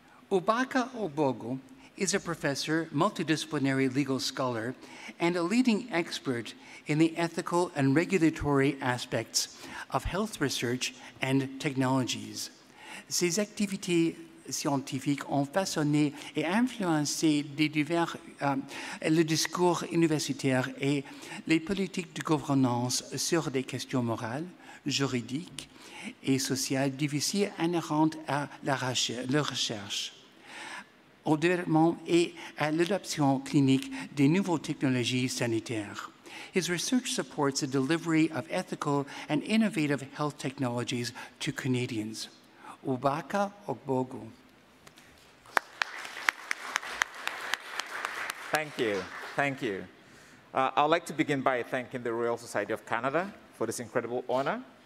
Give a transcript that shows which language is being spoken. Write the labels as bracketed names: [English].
[English] Ubaka Ogbogu is a professor, multidisciplinary legal scholar, and a leading expert in the ethical and regulatory aspects of health research and technologies. [French] Ses activités scientifiques ont façonné et influencé le discours universitaire et les politiques de gouvernance sur des questions morales, juridiques et sociales difficiles inhérentes à la recherche, au développement et à l'adoption clinique des nouvelles technologies sanitaires. [English] His research supports the delivery of ethical and innovative health technologies to Canadians. Ubaka Ogbogu. Thank you. Thank you. I'd like to begin by thanking the Royal Society of Canada for this incredible honor.